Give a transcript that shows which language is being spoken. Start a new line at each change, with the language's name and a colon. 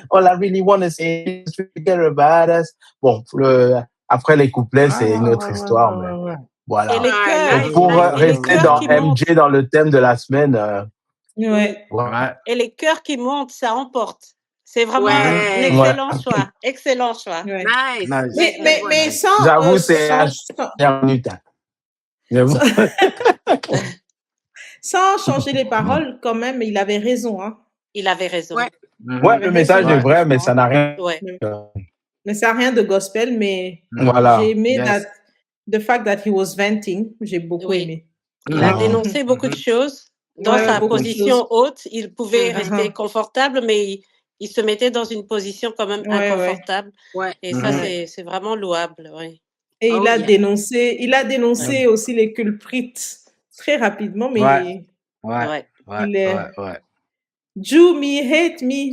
English: All I really want to say, Jesus really care about us.
French: Bon, après les couplets, c'est une autre histoire, mais voilà. Et les cœurs. Donc, pour rester dans MJ, dans le thème de la semaine. Ouais. Et les cœurs qui montent, ça emporte. C'est vraiment Ouais. un excellent choix. Excellent choix. Ouais.
English: Nice.
French: Mais sans. J'avoue, c'est la dernière minute. Sans changer les paroles, quand même, il avait raison. Hein. Il avait raison. Ouais. Ouais, le message est vrai, mais ça n'a rien. Ouais. Mais ça n'a rien de gospel, mais Voilà. j'ai aimé
English: the fact that he was venting.
French: J'ai beaucoup aimé. Il a dénoncé beaucoup de choses. Dans sa position haute, il pouvait rester confortable, mais il se mettait dans une position quand même inconfortable. Ouais. Et ça, c'est vraiment louable. Ouais. Et il a dénoncé aussi les culprites très rapidement, mais il est
English: Jew me, hate me.